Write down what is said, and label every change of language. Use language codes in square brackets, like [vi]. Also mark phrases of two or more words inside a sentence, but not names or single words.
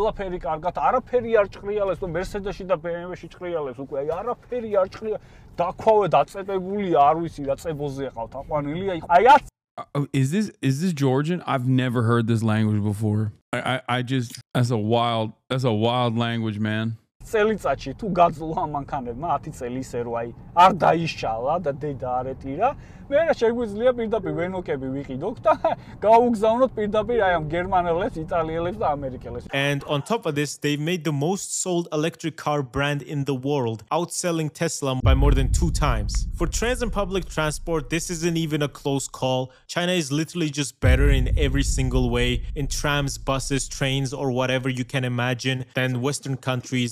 [en] is this Georgian? I've never heard this language before. I just, that's a wild language, man. [ka] წელიწადში თუ გაძლო ამ მანქანებმა 10 წელი ისე რომ აი არ დაიშალა და დედა არ ეტირა, მერე შეგვიძლია პირდაპირ ვენოკები ვიყიდოთ და გავუგზავნოთ პირდაპირ აი ამ გერმანელებს, იტალიელებს და ამერიკელებს. [en] And on top of this, they've made the most sold electric car brand in the world, outselling Tesla by more than 2 times. For trans and public transport, this isn't even a close call. China is literally just better in every single way, in trams, buses, trains, or whatever you can imagine, than Western countries.